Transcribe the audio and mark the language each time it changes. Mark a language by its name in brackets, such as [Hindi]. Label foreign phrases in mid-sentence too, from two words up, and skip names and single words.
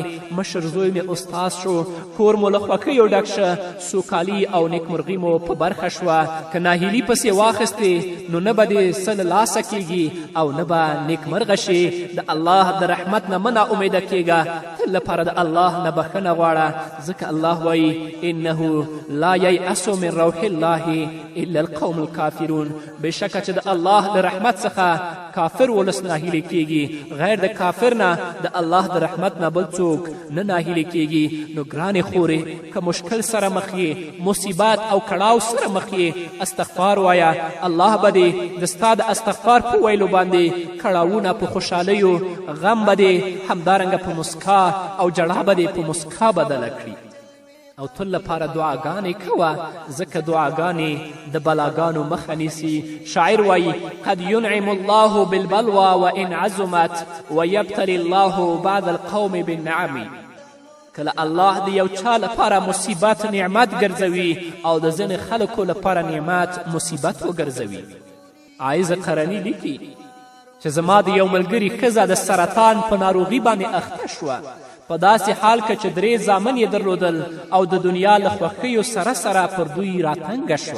[Pashto] مشر زوی مې استاد شو، کور مو له خوښیو ډک شه، سوکالي او نیکمرغي مو په برخه شوه. که ناهیلي پسې واخیستې نو نه به دې څه له لاسه کیږي او نه به نیکمرغه شي. د الله د رحمت نه مه ناامیده کیږه، تل لپاره د الله نه بخښنه غواړه، ځکه الله وایي [Arabic] انه لا ییأس من روح الله الا القوم الکافرون. [Pashto] بېشکه چې د الله د رحمت څخه کافر ولس ناهیلې کیږي، غیر د کافر نه د الله د رحمت نه بل څوک نه ناهیلې کیږي. نو ګرانې خورې، که مشکل سره مخ یې، مصیبت او کړاو سره مخ یې، استغفار وایه. الله به دې د ستا د استغفار په ویلو باندې کړاوونه په خوشحالیو، غم به دې همدارنګه په مسکا او جړا به دې په مسکا بدله کړي. او تل لپاره دعاګانې کوه ځکه دعاګانې د بلاګانو مخه نیسي. شاعر وایي [Arabic] قد ینعم الله بالبلوى وان عظمت ویبتلی الله بعد القوم بالنعم. [Pashto] کله الله د یو چا لپاره مصیبت نعمت ګرځوي او د ځینې خلکو لپاره نعمت مصیبت وګرځوي. عایز قرني لیکي چې زما د یو ملګري ښځه د سرطان په ناروغي باندې اخته شوه، په داسې حال که چې 3 زامن یې درلودل او د دنیا له خوښیو سره سره پر دوی راتنګه شوه.